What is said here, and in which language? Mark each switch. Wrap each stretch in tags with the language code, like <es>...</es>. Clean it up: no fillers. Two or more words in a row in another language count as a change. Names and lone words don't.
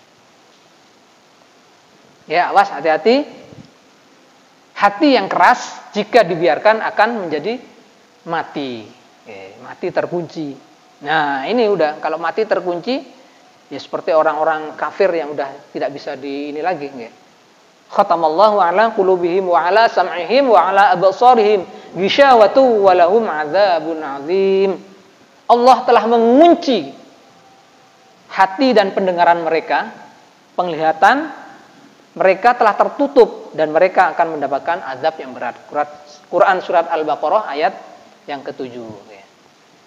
<id>Ya, awas hati-hati. Hati yang keras jika dibiarkan akan menjadi mati. Mati terkunci. Nah ini udah, kalau mati terkunci, ya seperti orang-orang kafir yang udah tidak bisa ini lagi.</id> <ar>ختم الله على قلوبهم وعلى سمعهم وعلى أبصارهم غشاوة ولهم عذاب عظيم.</ar> <id>Allah telah mengunci hati dan pendengaran mereka, penglihatan mereka telah tertutup dan mereka akan mendapatkan azab yang berat. Quran surat Al-Baqarah ayat yang ke-7.</id>